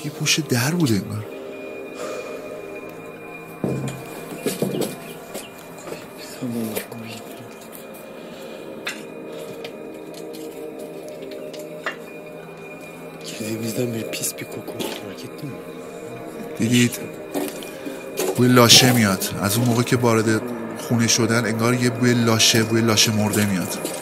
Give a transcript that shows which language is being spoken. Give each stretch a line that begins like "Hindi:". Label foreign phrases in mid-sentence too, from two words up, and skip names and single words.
Persian: پشت در بوده انگار.
Turkish: Girdiğimizden beri pis bir koku fark ettin mi?
Persian: دیدید بوی لاشه میاد. از اون موقع که وارد خونه شدن انگار یه بوی لاشه مرده میاد.